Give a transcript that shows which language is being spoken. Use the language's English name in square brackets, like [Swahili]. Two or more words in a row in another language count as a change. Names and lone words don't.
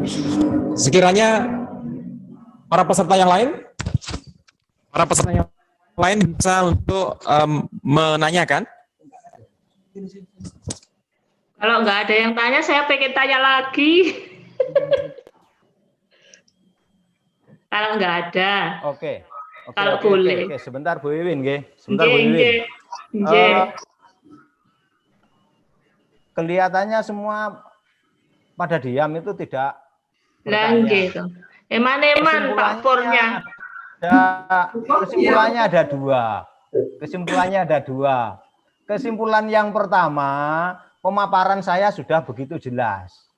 [Indonesian] Sekiranya para peserta yang lain bisa untuk menanyakan. Kalau nggak ada yang tanya, saya pengen tanya lagi. Kalau nggak ada. Oke. Kalau boleh. Oke. Sebentar Bu Iwin, nggih. Sebentar Bu Nggih, Iwin. [Javanese] nggih. Nggih. [Indonesian] Kelihatannya semua pada diam itu tidak Lah bertanya. [Javanese] nggih to. Eman-eman Pak Purnya. [Indonesian] Kesimpulannya ada dua. Kesimpulan yang pertama, pemaparan saya sudah begitu jelas.